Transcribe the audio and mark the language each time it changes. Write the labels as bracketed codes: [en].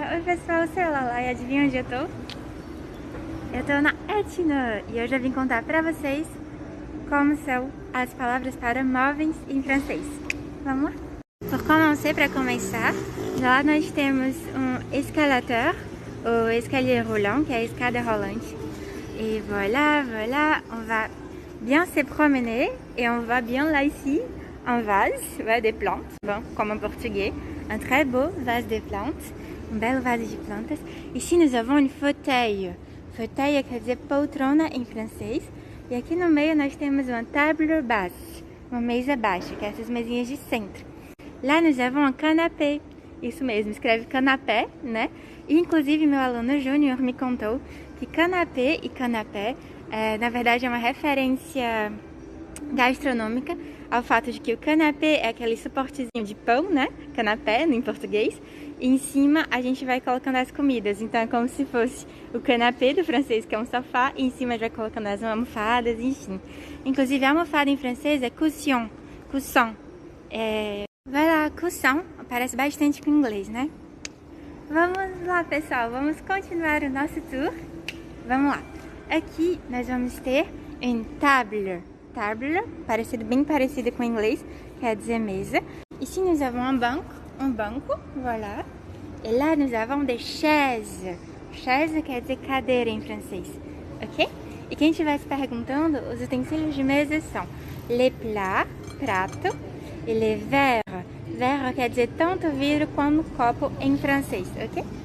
[pt] pessoal, eu sou a Lala e adivinha onde eu tô? Eu tô na Etna e hoje eu vim contar pra vocês como são as palavras para móveis em francês. Vamos lá? [fr] Pour commencer, [pt] para começar, lá nós temos um escalator, ou escalier roulant, que é a escada rolante. [fr] Et voilà, on va bien se promener et on va bien là ici un vase, ouais, des plantes, bon, comme en portugais, un très beau vase de plantes, [pt] um belo vase de plantas. [fr] Ici nous avons une fauteuil, [pt] fauteuil quer dizer poltrona em francês, e aqui no meio nós temos uma table basse, uma mesa baixa, que é essas mesinhas de centro. Lá [fr] nous avons un canapé, [pt] isso mesmo, escreve canapé, né? E, inclusive meu aluno Júnior me contou que canapé e canapé, na verdade é uma referência gastronômica ao fato de que o canapé é aquele suportezinho de pão, né? Canapé, em português. E em cima a gente vai colocando as comidas. Então é como se fosse o canapé do francês, que é um sofá, e em cima a gente vai colocando as almofadas, enfim. Inclusive a almofada em francês é coussin, coussin. Voilà, coussin, parece bastante com inglês, né? Vamos lá, pessoal, vamos continuar o nosso tour. Vamos lá. Aqui nós vamos ter une table. Table, bem parecido com o inglês, quer dizer mesa. [fr] Ici nous avons [pt] um banco, [fr] voilà. Et là nous avons des chaises. [pt] Chaise quer dizer cadeira em francês, ok? E quem estiver se perguntando, os utensílios de mesa são les plats, prato, e les verres. Verre quer dizer tanto vidro como copo em francês, ok?